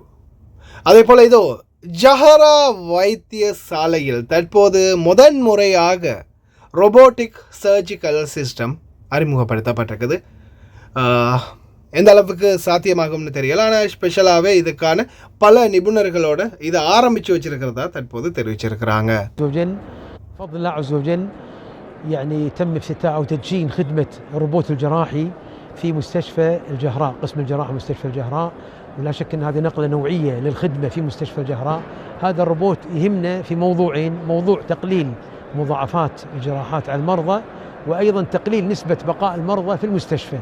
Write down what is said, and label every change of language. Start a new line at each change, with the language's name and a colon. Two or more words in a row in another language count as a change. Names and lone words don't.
Tamil: அதே போல் இதோ ஜஹரா வைத்தியசாலையில் தற்போது முதன்முறையாக
English: robotic surgical system
Tamil: அறிமுகப்படுத்தப்பட்டிருக்குது. எந்த அளவுக்கு சாத்தியமாகும்னு தெரியல, ஆனால் ஸ்பெஷலாகவே இதுக்கான பல நிபுணர்களோட இதை ஆரம்பித்து வச்சிருக்கிறதா தற்போது தெரிவிச்சிருக்கிறாங்க.
Arabic: بفضل الله عز وجل يعني تم افتتاح أو تدشين خدمة الروبوت الجراحي في مستشفى الجهراء، قسم الجراحة مستشفى الجهراء، ولا شك أن هذه نقلة نوعية للخدمة في مستشفى الجهراء. هذا الروبوت يهمنا في موضوعين: موضوع تقليل مضاعفات الجراحات على المرضى، وأيضا تقليل نسبة بقاء المرضى في المستشفى.